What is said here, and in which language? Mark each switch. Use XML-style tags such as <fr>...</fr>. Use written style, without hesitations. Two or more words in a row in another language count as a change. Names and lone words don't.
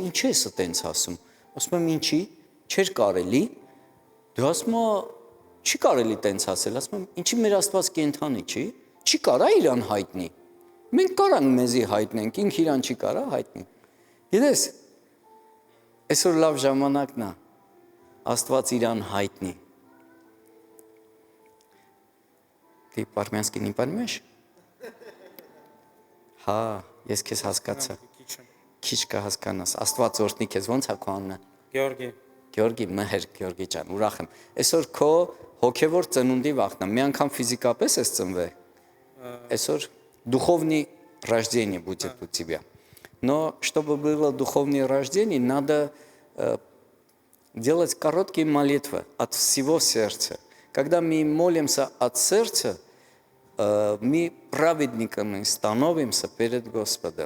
<hy>ինչ ես այտենց ասում։ Ասում եմ, ինչի, չէր կարելի։ Դու ասում ես, չի կարելի տենց ասել, ասում եմ, ինչի մեր Աստված կենթանի չի, չի կարա իրան հայտնի։ Մենք կարանք մեզի հայտնենք, ինք իրան չի կարա հայտնի։ Գիտես, այսօր լավ ժամանակն է, Աստված իրան հայտնի։</hy> <ru>Ты по-армянски не поймешь?</ru> <hy>Հա, ես քեզ հասկացա։ Քիչ կհասկանաս։ Աստված օրհնի քեզ, ո՞նց է քո անունը։ Գեորգի։ Գեորգի, մհեր Գեորգի ջան, ուրախ եմ։ Այսօր քո հոգևոր ծնունդի վախն է։ Մի անգամ ֆիզիկապես ես ծնվել։ Այսօր</hy> <ru>духовное рождение будет у тебя. Но чтобы было духовное рождение, надо делать короткие молитвы от всего сердца. Когда мы молимся от сердца, мы праведниками становимся перед Господом.</ru>